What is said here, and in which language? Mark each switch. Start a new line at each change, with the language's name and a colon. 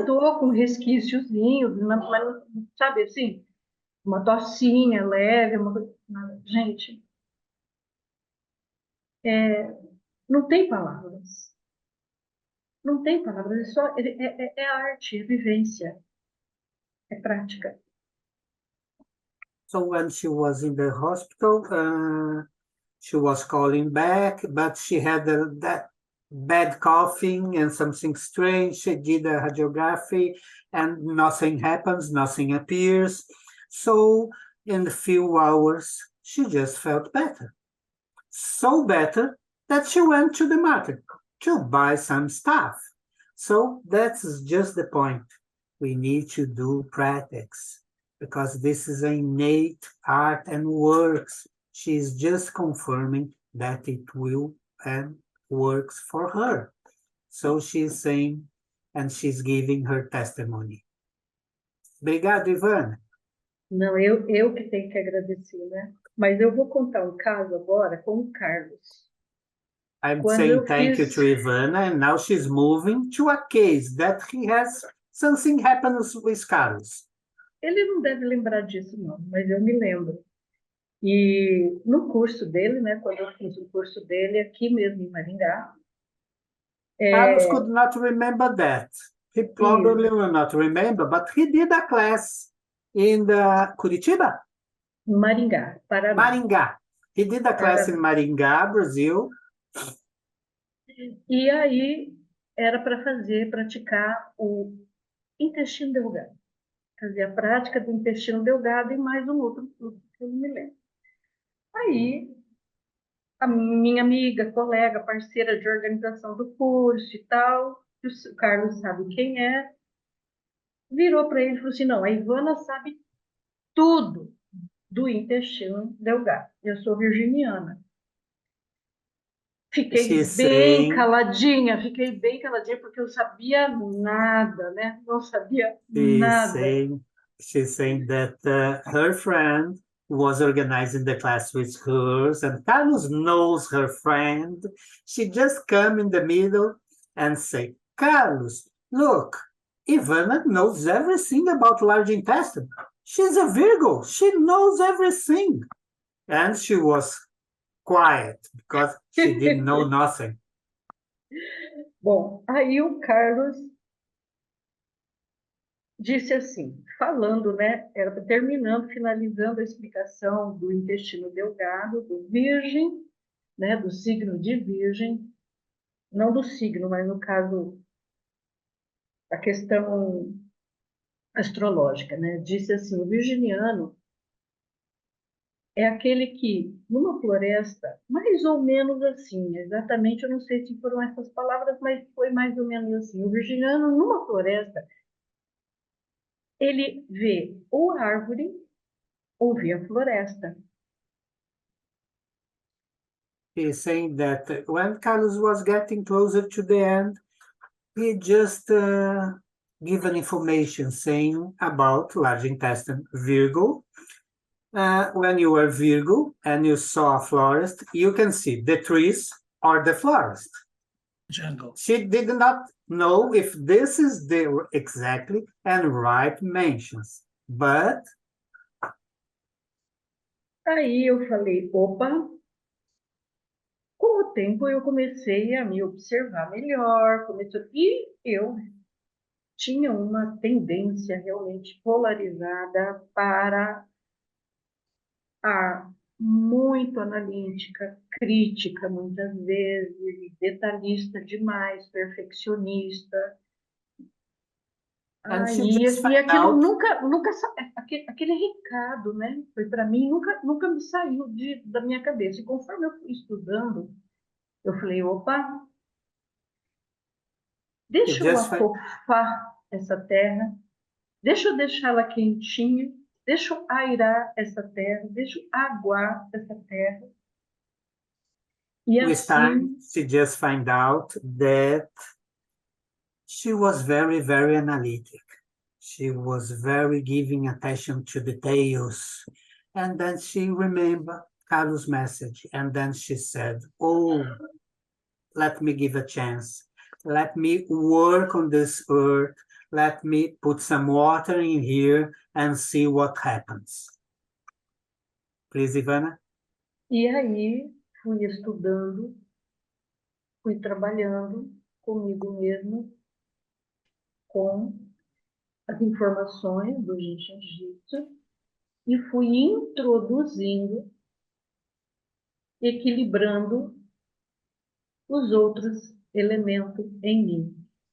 Portuguese: estou com resquíciozinho, mas, sabe assim, uma tossinha leve, uma coisa. Gente, não tem palavras. Não tem palavras, é arte, é vivência, é prática.
English: so when she was in the hospital, she was calling back, but she had that bad coughing and something strange. She did a radiography and nothing happens, nothing appears. So in a few hours, she just felt better. So better that she went to the market to buy some stuff. So that's just the point. We need to do practice because this is an innate art and works. She's just confirming that it will and works for her. So she's saying, and she's giving her testimony.
Portuguese: Obrigado, Ivana. Não, eu que tenho que agradecer, né? Mas eu vou contar um caso agora com o Carlos.
English: I'm
Portuguese: Quando
English: saying
Portuguese: eu
English: thank you
Portuguese: fiz-
English: to Ivana, and now she's moving to a case that he has something happens with Carlos.
Portuguese: Ele não deve lembrar disso, não, mas eu me lembro. E no curso dele, né? Quando eu fiz o curso dele aqui mesmo em Maringá,
English: Carlos could not remember that. He probably
Portuguese: Isso.
English: will not remember, but he did a class in the Curitiba?
Portuguese: em Maringá, Paraná. Maringá.
English: He did a class in Maringá, Brazil.
Portuguese: E aí era para praticar o intestino delgado. Fazer a prática do intestino delgado e mais um outro curso que eu não me lembro. Aí a minha amiga, colega, parceira de organização do curso e tal, que o Carlos sabe quem é, virou para ele e falou assim: não, a Ivana sabe tudo do intestino delgado. Eu sou virginiana. Fiquei bem caladinha, porque eu sabia nada, né? Não sabia nada.
English: She's saying that her friend was organizing the class with hers, and Carlos knows her friend. She just come in the middle and say, Carlos, look, Ivana knows everything about large intestine. She's a Virgo. She knows everything. And she was quiet because she didn't know nothing.
Portuguese: Bom, aí o Carlos disse assim, falando, né, era terminando, finalizando a explicação do intestino delgado, do virgem, né, do signo de virgem, não do signo, mas no caso, a questão astrológica, né, disse assim, o virginiano é aquele que, numa floresta, mais ou menos assim, exatamente, eu não sei se foram essas palavras, mas foi mais ou menos assim, o virginiano, numa floresta, ele vê ou a árvore ou vê a floresta.
English: He's saying that when Carlos was getting closer to the end, he just given information saying about large intestine, Virgo. When you are Virgo and you saw a forest, you can see the trees or the forest. Jungle. She did not know if this is the exactly and right mentions, but
Portuguese: Aí eu falei, opa, com o tempo eu comecei a me observar melhor, e eu tinha uma tendência realmente polarizada para a muito analítica, crítica muitas vezes, detalhista demais, perfeccionista. E aquilo nunca aquele recado, né? Foi para mim, nunca me saiu da minha cabeça. E conforme eu fui estudando, eu falei, opa, deixa eu afofar essa terra, deixa eu deixá-la quentinha, deixa eu airar essa terra, deixa eu aguar essa terra. E
English: with time, she just find out that she was very, very analytic. She was very giving attention to details. And then she remembered Carlos' message. And then she said, oh, let me give a chance. Let me work on this earth. Let me put some water in here and see what happens. Please, Ivana.
Portuguese: E aí fui estudando, fui trabalhando comigo mesma, com as informações do jiu-jitsu e fui introduzindo, equilibrando os outros elementos em mim.